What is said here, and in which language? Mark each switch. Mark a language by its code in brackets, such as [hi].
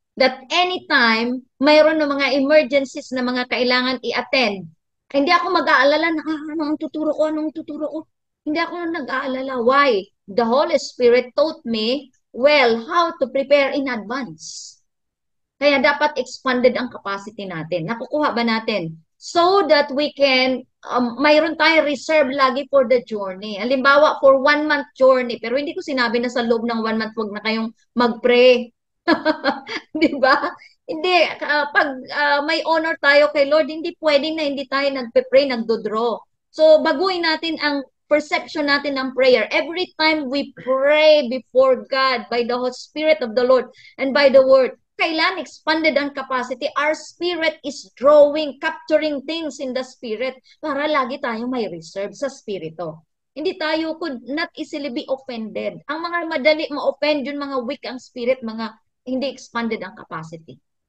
[tl] That anytime, mayroon ng mga emergencies na mga kailangan i-attend, hindi ako mag-aalala na, anong tuturo ko? Hindi ako nag-aalala. [en] Why? The Holy Spirit taught me, well, how to prepare in advance. [tl] Kaya dapat expanded ang capacity natin. Nakukuha ba natin? [en] So that we can, [tl] mayroon tayo reserve lagi [en] for the journey. Halimbawa, for 1 month journey. [tl] Pero hindi ko sinabi na sa loob ng 1 month, huwag na kayong mag-pray. Di ba? Hindi, pag may honor tayo kay Lord, hindi pwedeng na hindi tayo nagpe-pray, nagdodraw. So, baguhin natin ang perception natin ng prayer. [en] Every time we pray before God by the Holy Spirit of the Lord and by the Word, [tl] kailan expanded ang capacity? Our [en] spirit is drawing, capturing things in the spirit para lagi tayong may reserve sa spirito. [tl] Hindi tayo could not easily be offended. Ang mga madali ma-offend, yung mga weak ang spirit, mga hindi expanded ang capacity.